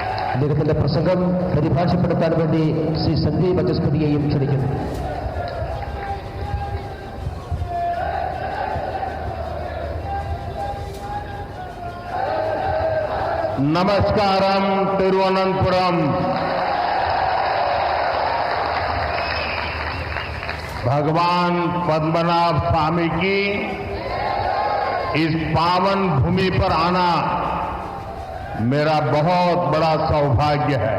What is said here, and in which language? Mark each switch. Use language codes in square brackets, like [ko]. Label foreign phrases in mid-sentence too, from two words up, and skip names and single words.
[ml] അദ്ദേഹത്തിന്റെ പ്രസംഗം പരിഭാഷപ്പെടുത്താൻ വേണ്ടി ശ്രീ സന്ദീപ് ബചസ്പതിയെയും ക്ഷണിക്കുന്നു. [hi] नमस्कारम तिरुवनंतपुरम। भगवान पद्मनाभ स्वामी की इस पावन भूमि पर आना मेरा बहुत बड़ा सौभाग्य है।